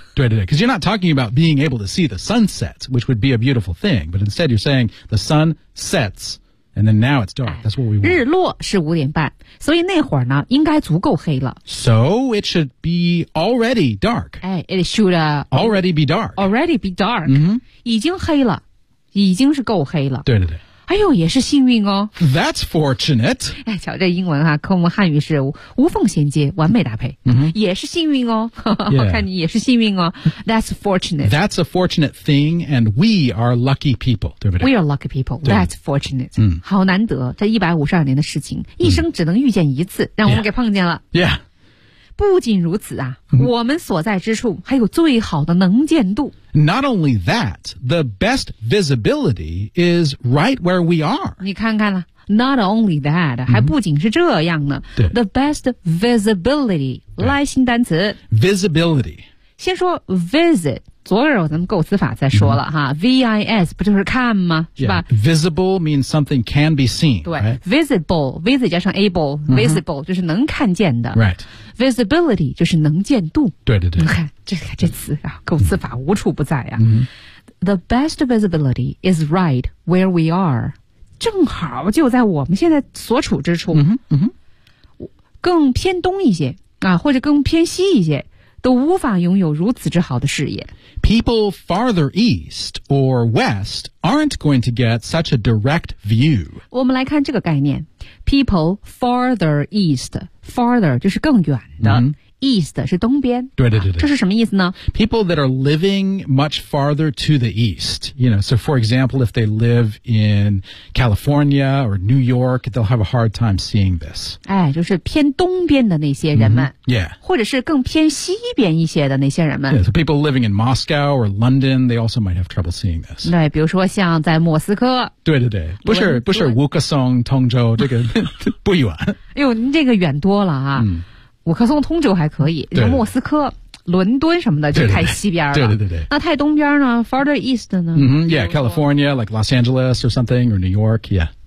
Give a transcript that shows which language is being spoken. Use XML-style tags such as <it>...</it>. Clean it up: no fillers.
<en>对对对 ，because you're not talking about being able to see the sunset, which would be a beautiful thing, but instead you're saying the sun sets, and then now it's dark. That's what we want.</en> <zh>日落是五点半，所以那会儿呢，应该足够黑了。</zh> <en>So it should be already dark. 哎 ，it should already be dark.</en> <zh>Already be dark.、已经黑了，已经是够黑了。对对对。哎呦，也是幸运哦。</zh> <en>That's fortunate.</en> <zh>哎，瞧这英文啊，跟我们汉语是 无缝衔接，完美搭配。嗯、mm-hmm. 也是幸运哦。</zh> <en>Yeah.</en> <zh>看你也是幸运哦。 That's fortunate.</zh> <en>That's a fortunate thing, and we are lucky people, 对不对？We are lucky people. That's fortunate. 嗯，</en> <zh>好难得，这152年的事情，一生只能遇见一次，让我们给碰见了。</zh> <en>Yeah. yeah.</en> <zh>不仅如此啊、mm-hmm. 我们所在之处还有最好的能见度。</zh> <en>Not only that, the best visibility is right where we are.</en> <zh>你看看了 not only that,、 mm-hmm. 还不仅是这样呢。对 The best visibility, 来新单词。</zh> <en>Visibility.</en> <zh>先说 visit, 昨日咱们构词法再说了哈、mm-hmm. ,V-I-S, 不就是看吗是吧、</zh> <en>yeah. ?Visible means something can be seen.</en> <zh>对、</zh> <en>right?</en> <zh>,visible, visit 加上 able,、mm-hmm. visible 就是能看见的。</zh> <en>Right.</en> <zh>Visibility 就是能见度。对对对。你看这词啊构词法无处不在啊。嗯、</zh> <en>The best visibility is right where we are.</en> <zh>正好就在我们现在所处之处。嗯嗯、更偏东一些啊或者更偏西一些都无法拥有如此之好的视野。</zh> <en>People farther east or west aren't going to get such a direct view.</en> <zh>我们来看这个概念。 People farther east. Farther 就是更远的、 mm-hmm. East 是东边对对对对、啊、这是什么意思呢</zh> <en>People that are living much farther to the east you know, So for example if they live in California or New York They'll have a hard time seeing this</en> <zh>哎，就是偏东边的那些人们、 mm-hmm. yeah. 或者是更偏西边一些的那些人们</zh> <en>yeah, So people living in Moscow or London They also might have trouble seeing this</en> <zh>对比如说像在莫斯科对对对不是乌克松通州这个不远哎呦您这个远多了啊、嗯、乌克松通州还可以像莫斯科伦敦什么的就太西边了对对 对那太东边呢 farther east 呢、</zh> <en>mm-hmm, yeah California like Los Angeles or something or New York yeah</en>